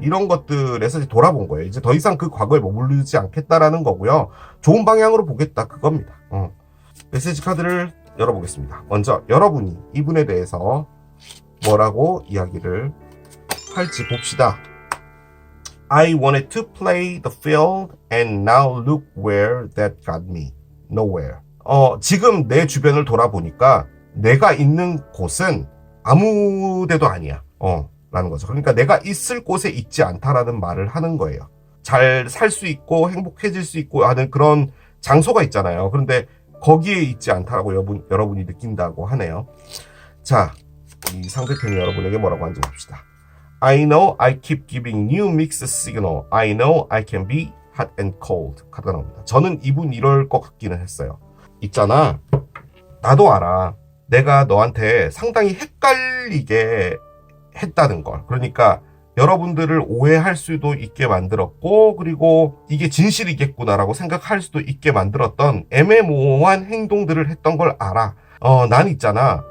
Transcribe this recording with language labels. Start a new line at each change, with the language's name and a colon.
Korean: 이런 것들에서 돌아본 거예요. 이제 더 이상 그 과거에 머무르지 않겠다라는 거고요. 좋은 방향으로 보겠다. 그겁니다. 메시지 카드를 열어보겠습니다. 먼저 여러분이 이분에 대해서 뭐라고 이야기를 할지 봅시다.
English: I wanted to play the field and now look where that got me. Nowhere.
Korean: 지금 내 주변을 돌아보니까 내가 있는 곳은 아무 데도 아니야. 라는 거죠. 그러니까 내가 있을 곳에 있지 않다라는 말을 하는 거예요. 잘 살 수 있고 행복해질 수 있고 하는 그런 장소가 있잖아요. 그런데 거기에 있지 않다라고 여러분이 느낀다고 하네요. 자, 이 상대편이 여러분에게 뭐라고 하는지 봅시다.
English: I know I keep giving you mixed signal. I know I can be hot and cold.
Korean: 카드가 나옵니다. 저는 이분 이럴 것 같기는 했어요. 있잖아. 나도 알아. 내가 너한테 상당히 헷갈리게 했다는 걸. 그러니까 여러분들을 오해할 수도 있게 만들었고 그리고 이게 진실이겠구나라고 생각할 수도 있게 만들었던 애매모호한 행동들을 했던 걸 알아. 난 있잖아.